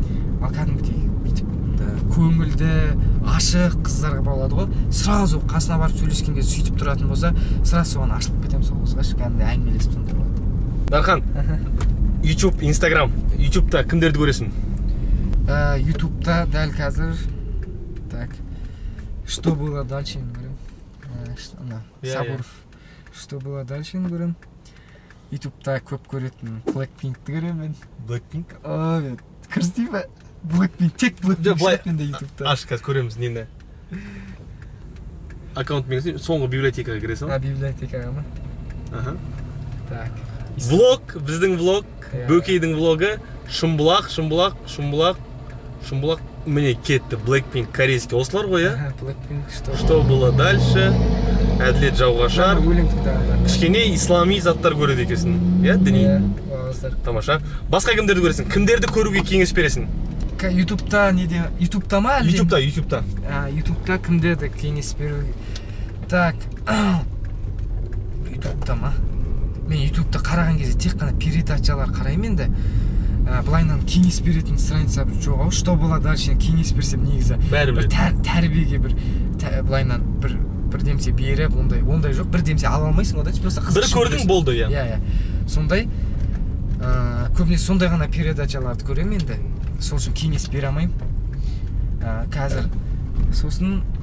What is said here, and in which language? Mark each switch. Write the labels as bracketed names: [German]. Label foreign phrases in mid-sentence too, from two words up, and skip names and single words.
[Kazakh] Ал кәдімгідей бүйтіп көңілді, ашық қыздарға болады ғой. Сразу қасына барып сөйлескен кезде сөйтіп тұратын болса, сразу соған ашылып кетемін сол қызға, кәдімгідей әңгімелесіп сондай болады. Дархан, YouTube, Instagram. YouTube'да кімдерді көресің? YouTube'да дәл қазір так. Что было дальше көрем. Сабуров. Что было дальше көрем. YouTube'да көп көретін Blackpink'ті көрем мен. Blackpink? Ой, кірістей бе? Blackpink, тек Blackpink шығатын да YouTube'да. Аш, қазір көреміз нені. Аккаунт мен соңғы библиотекаға кіресің? Библиотекаға ма? Аха. Так. Влог, біздің влог, Бөкейдің влогы, Шымбұлақ, міне кетті. Blackpink корейский осылар ғой, ә? Blackpink, Что было дальше? Әділет жауғашар. Өлең тыңдағандар. Кішкене ислами заттар көреді екенсің. Иә, діни. Тамаша. Басқа кімдерді көресің? Кімдерді көруге кеңес бересің? YouTube'да неде? YouTube'да ма? YouTube'да. YouTube'да кімдерді кеңес беру? Так. YouTube'да ма? Мен YouTube'да қараған кезде тек қана передачалар қараймын енді. Былайынан кеңес беретін страница жоқ ау. Что было дальше кеңес берсем негізі. Бір тәрбиеге бір былайынан бір демсе беріп, ондай жоқ. Бір демсе ала алмайсың одан. Просто қызық. Бір көрдің болды, иә. Иә. Сондай көбінесе сондай ғана передачаларды көремін енді. Сол үшін кеңес бере алмаймын. Қазір сосын